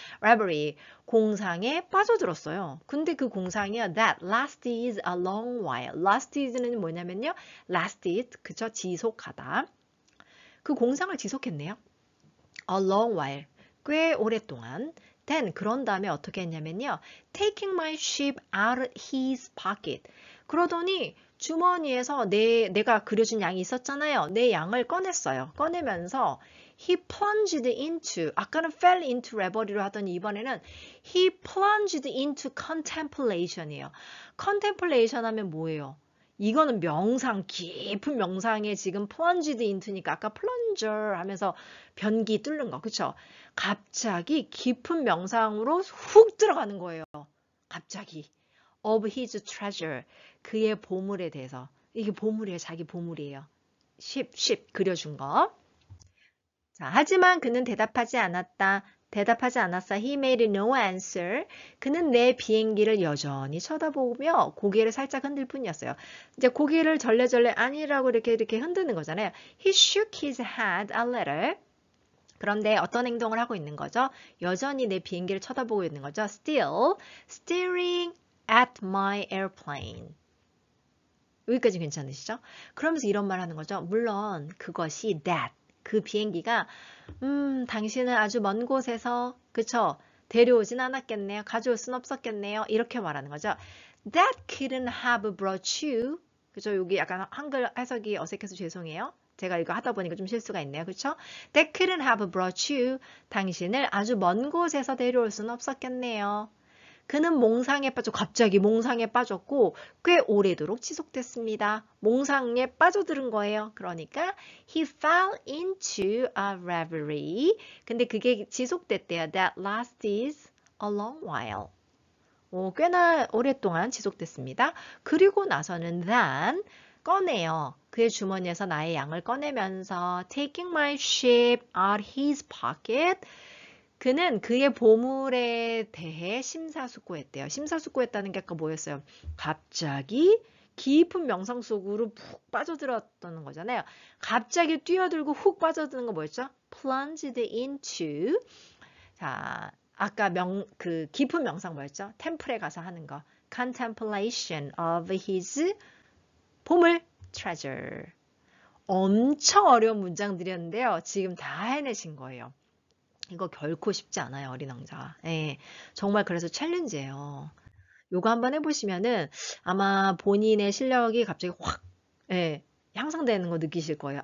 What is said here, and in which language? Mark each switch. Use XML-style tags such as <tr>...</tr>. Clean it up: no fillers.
<ko>reverie. 공상에 빠져들었어요. 근데 그 공상이요.</ko> <en>That lasted a long while.</en> <ko>lasted는 뭐냐면요. lasted, 그쵸? 지속하다. 그 공상을 지속했네요.</ko> <en>A long while.</en> <ko>꽤 오랫동안. Then 그런 다음에 어떻게 했냐면요.</ko> <en>Taking my ship out of his pocket.</en> <ko>그러더니 주머니에서 내가 그려준 양이 있었잖아요. 내 양을 꺼냈어요. 꺼내면서</ko> <en>he plunged into,</en> <ko>아까는</ko> <en>fell into reverie</en> <ko>로 하더니 이번에는</ko> <en>he plunged into contemplation</en> <ko>이에요. contemplation 하면 뭐예요? 이거는 명상, 깊은 명상에 지금</ko> <en>plunged into</en> <ko>니까 아까 plunger 하면서 변기 뚫는 거, 그쵸? 갑자기 깊은 명상으로 훅 들어가는 거예요. 갑자기.</ko> <en>of his treasure.</en> <ko>그의 보물에 대해서. 이게 보물이에요. 자기 보물이에요. ship 그려준 거. 자, 하지만 그는 대답하지 않았다. 대답하지 않았어.</ko> <en>He made no answer.</en> <ko>그는 내 비행기를 여전히 쳐다보며 고개를 살짝 흔들 뿐이었어요. 이제 고개를 절레절레 아니라고 이렇게 흔드는 거잖아요.</ko> <en>He shook his head a little.</en> <ko>그런데 어떤 행동을 하고 있는 거죠? 여전히 내 비행기를 쳐다보고 있는 거죠.</ko> <en>Still staring at my airplane.</en> <ko>여기까지 괜찮으시죠? 그러면서 이런 말 하는 거죠. 물론 그것이 that, 그 비행기가 당신은 아주 먼 곳에서 그쵸? 데려오진 않았겠네요. 가져올 순 없었겠네요. 이렇게 말하는 거죠.</ko> <en>That couldn't have brought you.</en> <ko>그죠? 여기 약간 한글 해석이 어색해서 죄송해요. 제가 이거 하다 보니까 좀 실수가 있네요. 그렇죠?</ko> <en>That couldn't have brought you.</en> <ko>당신을 아주 먼 곳에서 데려올 수는 없었겠네요. 그는 갑자기 몽상에 빠졌고 꽤 오래도록 지속됐습니다. 몽상에 빠져드는 거예요. 그러니까</ko> <en>he fell into a reverie.</en> <ko>근데 그게 지속됐대요.</ko> <en>That lasted a long while.</en> <ko>꽤나 오랫동안 지속됐습니다. 그리고 나서는 then 꺼내요. 그의 주머니에서 나의 양을 꺼내면서</ko> <en>taking my ship out his pocket.</en> <ko>그는 그의 보물에 대해 심사숙고했대요. 심사숙고했다는 게 아까 뭐였어요? 갑자기 깊은 명상 속으로 푹 빠져들었다는 거잖아요. 갑자기 뛰어들고 훅 빠져드는 거 뭐였죠?</ko> <en>plunged into.</en> <ko>자, 아까 그 깊은 명상 뭐였죠? 템플에 가서 하는 거.</ko> <en>contemplation of his 보물 treasure.</en> <ko>엄청 어려운 문장들이었는데요. 지금 다 해내신 거예요. 이거 결코 쉽지 않아요, 어린 왕자. 예, 정말 그래서 챌린지예요. 요거 한번 해보시면은 아마 본인의 실력이 갑자기 확 향상되는 거 느끼실 거예요.</ko>